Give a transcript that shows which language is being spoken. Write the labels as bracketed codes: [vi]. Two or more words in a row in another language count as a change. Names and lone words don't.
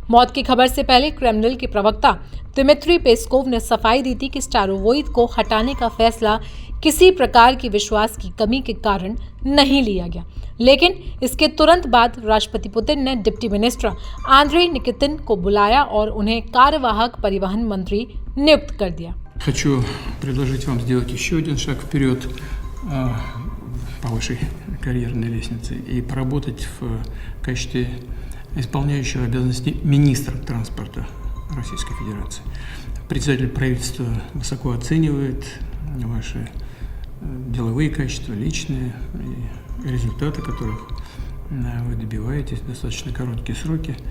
[hi] मौत की खबर से पहले क्रेमलिन के प्रवक्ता दिमित्री पेस्कोव ने सफाई दी थी कि स्टारोवोइट को हटाने का फैसला किसी प्रकार की विश्वास की कमी के कारण नहीं लिया गया। लेकिन इसके तुरंत बाद राष्ट्रपति पुतिन ने [en] deputy minister [hi] आंद्रेई निकितिन को बुलाया और उन्हें कार्यवाहक परिवहन मंत्री नियुक्त कर दिया। [ru] Хочу предложить вам сделать еще один шаг вперед по вашей карьерной лестнице и поработать в качестве исполняющего обязанности министра транспорта Российской Федерации. Председатель правительства высоко оценивает ваши деловые качества, личные и результаты, которых вы добиваетесь в достаточно короткие сроки.